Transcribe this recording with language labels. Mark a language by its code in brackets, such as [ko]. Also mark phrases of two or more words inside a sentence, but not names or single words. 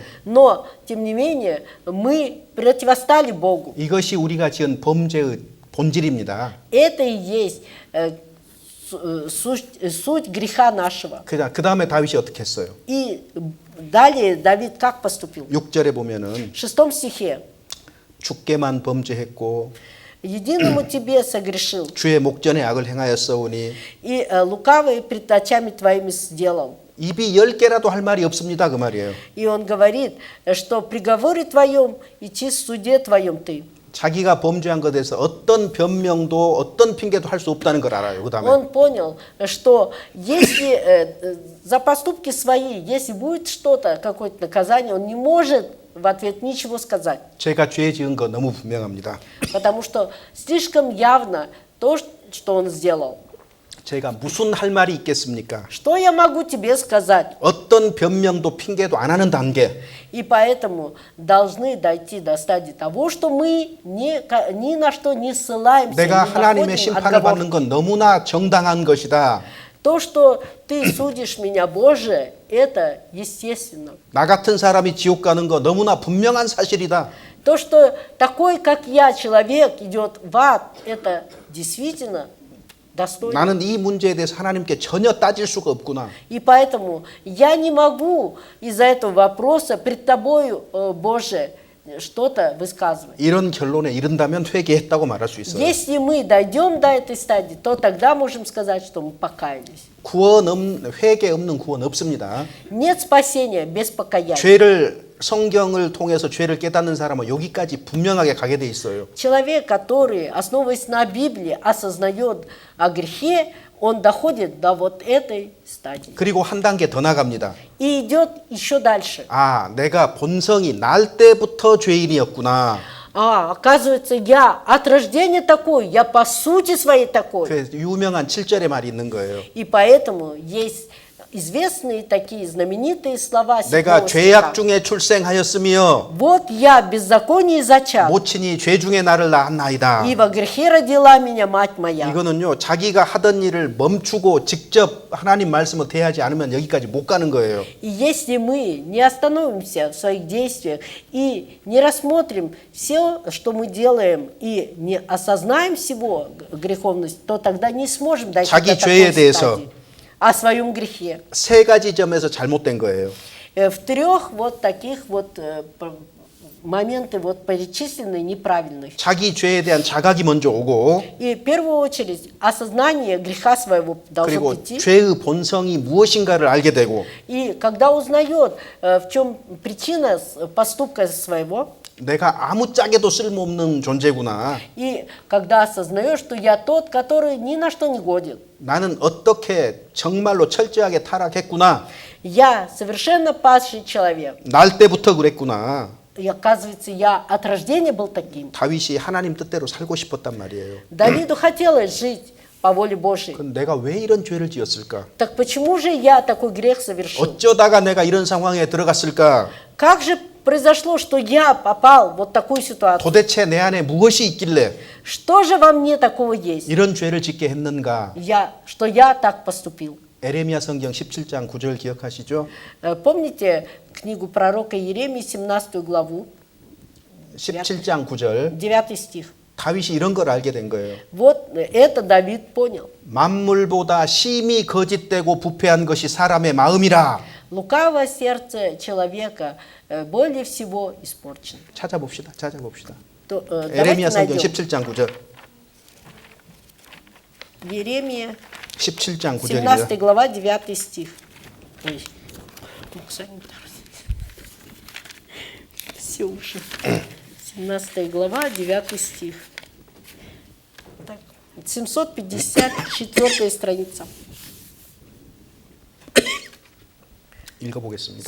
[ru] Но, тем не менее, мы противостали Богу. [ko] 이것이 우리가 지은 범죄의 본질입니다. [ru] Это и есть суть греха нашего. [ko] 그 다음에 다윗이 어떻게 했어요? [ru] И далее Давид как поступил? [ko] 6절에 보면은 [ru] В 6 стихе. [ko] 죽게만 범죄했고 [ru] Единому тебе согрешил, [ko] 주의 목전에 악을 행하였사오니 [ru] и лукавый пред очами твоими сделал. [ko] 입이 10개라도 할 말이 없습니다. 그 말이에요. [ru] И он говорит, что при приговоре твоем и в суде твоем ты. [ko] 자기가 범죄한 것에 대해서 어떤 변명도 어떤 핑계도 할 수 없다는 걸 알아요. 그 다음에 [ru] Он понял, что если за поступки свои, если будет что-то, какое-то наказание, он не может в ответ ничего сказать. [ko] 제가 죄 지은 거 너무 분명합니다. [ru] Потому что слишком явно то, что он сделал. [ko] 제가 무슨 할 말이 있겠습니까? [ru] Что я могу тебе сказать? [ko] 어떤 변명도 핑계도 안 하는 단계. [ru] И поэтому должны дойти до стадии того, что мы ни на что не ссылаемся, [ko] 내가 [ru] не [ko] 하나님의 [ru] находим [ko] 심판을 받는 [ru] отговорки. [ko] 건 너무나 정당한 것이다. [ru] То, что ты судишь меня, Боже, это естественно. [ko] 나 같은 사람이 지옥 가는 거 너무나 분명한 사실이다. [ru] То, что такой, как я, человек идет в ад, это действительно достойно. [ko] 나는 이 문제에 대해서 하나님께 전혀 따질 수가 없구나. [ru] И поэтому я не могу из-за этого вопроса пред тобою, Боже, что-то высказывать. [ko] 이런 결론에 이른다면 회개했다고 말할 수 있어요. [ru] Если мы дойдем до этой стадии, то тогда можем сказать, что мы покаялись. [ko] 회개 없는 구원 없습니다. [ru] Нет спасения без покаяния. [ko] 죄를 성경을 통해서 죄를 깨닫는 사람은 여기까지 분명하게 가게 돼 있어요. [ru] Человек, который, основываясь на Библии, осознает о грехе, он доходит до вот этой стадии. [ko] 그리고 한 단계 더 나갑니다. [ru] И идет еще дальше. [ko] 아, 내가 본성이 날 때부터 죄인이었구나. [ru] Оказывается, я от рождения такой, я по сути своей такой. [ko] 그 유명한 7절의 말이 있는 거예요. [ru] И поэтому есть известные такие знаменитые слова [ko] 내가 [ru] 7 [ko] 죄악 [ru] стиха. [ko] 중에 출생하였으며 [ru] Вот я в беззаконии зачат, [ko] 모친이 죄 중에 나를 낳았나이다. [ru] и во грехе родила меня мать моя. [ko] 이거는요, 자기가 하던 일을 멈추고 직접 하나님 말씀을 대하지 않으면 여기까지 못 가는 거예요. [ru] И если мы не остановимся в своих действиях и не рассмотрим все, что мы делаем, и не осознаем всего греховность, то тогда не сможем дойти [ko] 자기 [ru] до [ko] 죄에 [ru] такой [ko] 대해서 [ru] стадии. О своем грехе. [ko] 세 가지 점에서 잘못된 거예요. [ru] В трех вот таких вот моменты вот перечислены неправильных. [ko] 자기 죄에 대한 자각이 먼저 오고, [ru] И в первую очередь осознание греха своего должно [ko] 그리고 [ru] прийти. [ko] 죄의 본성이 무엇인가를 알게 되고, [ru] И когда узнает, в чем причина поступка своего, [ko] 내가 아무짝에도 쓸모없는 존재구나. [ru] и когда осознаешь, что я тот, который ни на что не годен, [ko] 나는 어떻게 정말로 철저하게 타락했구나. [ru] я совершенно падший человек. [ko] 날 때부터 그랬구나. [ru] И оказывается, я от рождения был таким. [ko] 다윗이 하나님 뜻대로 살고 싶었단 말이에요. [ru] Давиду хотелось жить по воле Божьей. [ko] 그럼 내가 왜 이런 죄를 지었을까? [ru] Так почему же я такой грех совершил? [ko] 어쩌다가 내가 이런 상황에 들어갔을까? [ru] Как же произошло, что я попал в вот такую ситуацию? [ko] 도대체 내 안에 무엇이 있길래 [ru] Что же во мне такого есть? [ko] 이런 죄를 짓게 했는가? [ru] Что я так поступил? [ko] 에레미야 성경 17장 9절 기억하시죠? [ru] Помните книгу пророка Иеремии, 17 главу, [ko] 17장 9절. [ru] 9 стих? [ko] 다윗이 이런 걸 알게 된 거예요. [ru] Вот это Давид понял. [ko] 만물보다 심히 거짓되고 부패한 것이 사람의 마음이라. [ru] Лукавое сердце человека более всего испорчено. [ko] 찾아봅시다. [ru] Давайте [ko] 에레미야 성경 [ru] найдем. [ko] 17장 9절. [ru] Иеремия, [ko] 17장 [ru] 17 [ko] 9절입니다. [ru] глава, 9 стих. Ой, все уже. 17 глава, 9 стих. Так, 754 страница. [ko] 읽어보겠습니다.